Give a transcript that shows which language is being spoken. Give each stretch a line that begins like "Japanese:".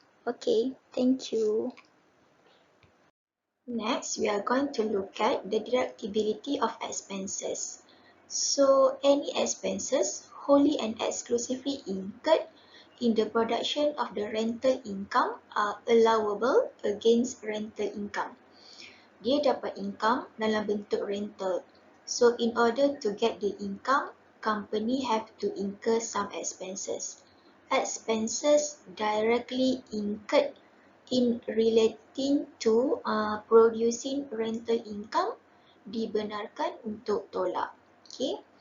English: Okay, thank you. Next, we are going to look at the deductibility of expenses. So, any expenses wholly and exclusively incurred in the production of the rental income are allowable against rental income.
Malay: Dia dapat income dalam bentuk rental.
English: So, in order to get the income, company have to incur some expenses. Expenses directly incurred in relating to producing rental income
Malay: dibenarkan untuk tolak.
English: Okay.